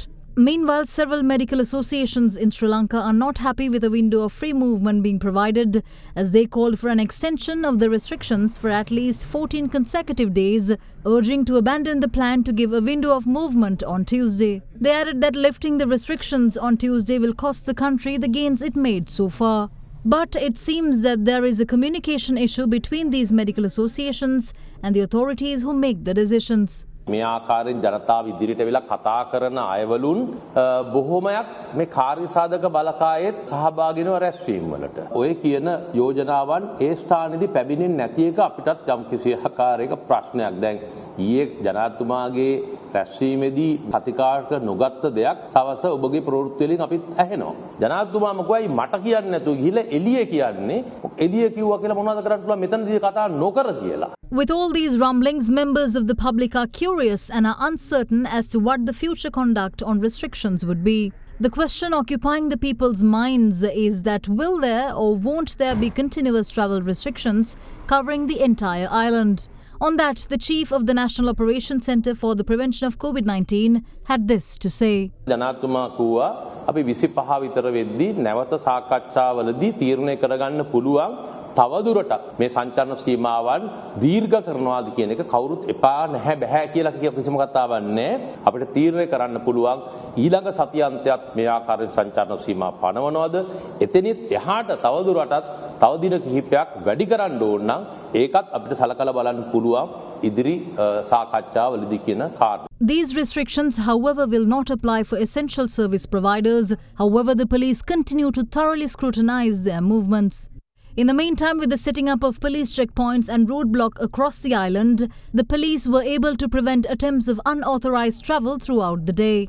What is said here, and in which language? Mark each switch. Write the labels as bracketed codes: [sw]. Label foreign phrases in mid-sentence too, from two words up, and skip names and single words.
[en] Meanwhile, several medical associations in Sri Lanka are not happy with a window of free movement being provided, as they called for an extension of the restrictions for at least 14 consecutive days, urging to abandon the plan to give a window of movement on Tuesday. They added that lifting the restrictions on Tuesday will cost the country the gains it made so far. But it seems that there is a communication issue between these medical associations and the authorities who make the decisions. [si] මේ ආකාරයෙන් ජනතාව ඉදිරියට වෙලා කතා කරන අයවලුන් බොහෝමයක් මේ කාර්ය සාධක බලකායෙත් සහභාගී වෙන රැස්වීම් වලට ඔය කියන යෝජනාවන් ඒ ස්ථානයේදී පැමිණෙන්නේ නැති එක අපිටත් යම් කිසි ආකාරයක ප්‍රශ්නයක්. දැන් ඊයේ ජනාධිපතිතුමාගේ රැස්වීමේදී කතිකාර්ක නොගත්ත දෙයක් සවස ඔබගේ ප්‍රවෘත්ති වලින් අපිත් ඇහෙනවා. ජනාධිපතිතුමා මොකයි මට කියන්නේ නැතුව ගිහිල්ලා එළිය කියන්නේ එළිය කිව්වා කියලා මොනවද කරන්න පුළුවන් මෙතනදී කතා නොකර කියලා. [en] With all these rumblings, members of the public are curious and are uncertain as to what the future conduct on restrictions would be. The question occupying the people's minds is that will there or won't there be continuous travel restrictions covering the entire island? On that, the chief of the National Operations Centre for the Prevention of COVID-19 had this to say. [si] ජනාධිපතිතුමා කිව්වා අපි 25 විතර වෙද්දී නැවත සාකච්ඡාවලදී තීරණය කරගන්න පුළුවන් තවදුරටත් මේ සංචාරන සීමාවන් දීර්ඝ කරනවාද කියන එක කවුරුත් එපා නැහැ බෑ කියලා කිසිම කතාවක් නැහැ. අපිට තීරණය කරන්න පුළුවන් ඊළඟ සතියාන්තයත් මේ ආකාරයෙන් සංචාරන සීමා පනවනවද එතනිත් එහාට තවදුරටත් තව දින කිහිපයක් වැඩි කරන්න ඕන නම් ඒකත් අපිට සලකලා බලන්න පුළුවන් ඉදිරි සාකච්ඡාවලදී කියන කාර්ය. [en] These restrictions, however, will not apply for essential service providers. However, the police continue to thoroughly scrutinize their movements. In the meantime, with the setting up of police checkpoints and roadblock across the island, the police were able to prevent attempts of unauthorized travel throughout the day.